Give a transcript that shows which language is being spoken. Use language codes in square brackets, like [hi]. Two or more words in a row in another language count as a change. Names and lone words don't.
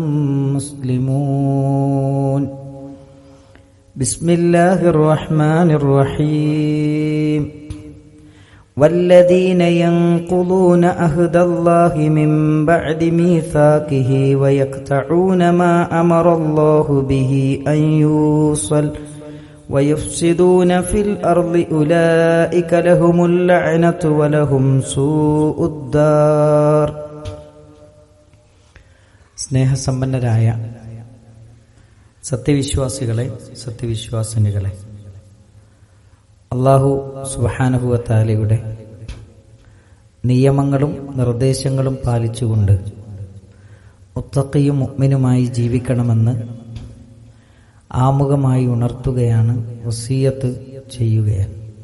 [ar] مسلمون بسم الله الرحمن الرحيم والذين ينقضون عهد الله من بعد ميثاقه ويقطعون ما أمر الله به أن يوصل ويفسدون في الأرض أولئك لهم اللعنة ولهم سوء الدار. [ml] സ്നേഹസമ്പന്നരായ സത്യവിശ്വാസികളെ, സത്യവിശ്വാസിനികളെ, അല്ലാഹു [ar] سبحانه وتعالى [ml] നിയമങ്ങളും നിർദ്ദേശങ്ങളും പാലിച്ചുകൊണ്ട് മുത്തഖിയും മുഅ്മിനുമായി ജീവിക്കണമെന്ന് ആമുഖമായി ഉണർത്തുകയാണ്, വസിയത്ത് ചെയ്യുകയാണ്.